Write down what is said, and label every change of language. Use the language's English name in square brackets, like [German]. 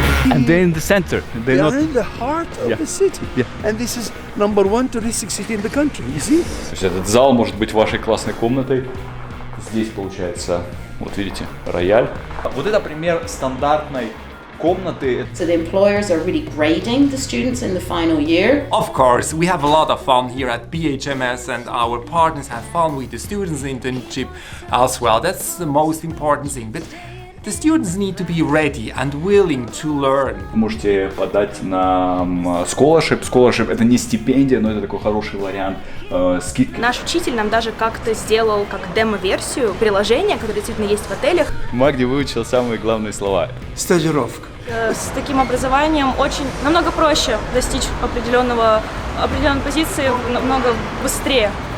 [English] And they're in the center. They are in the heart of the city. Yeah. And this is number one touristic city in the country, you see? [Russian] То есть этот зал может быть вашей классной комнатой. Здесь получается, вот видите, рояль. Вот это пример стандартной комнаты. [English] So the employers are really grading the students in the final year. Of course, we have a lot of fun here at BHMS and our partners have fun with the students' internship as well. That's the most important thing. But the students need to be ready and willing to learn. [Russian] Вы можете подать на scholarship. Scholarship — это не стипендия, но это такой хороший вариант скидки. Наш учитель нам даже как-то сделал как демо-версию приложения, которое действительно есть в отелях. Магди выучил самые главные слова. Стажировка. С таким образованием очень намного проще достичь определенной позиции намного быстрее.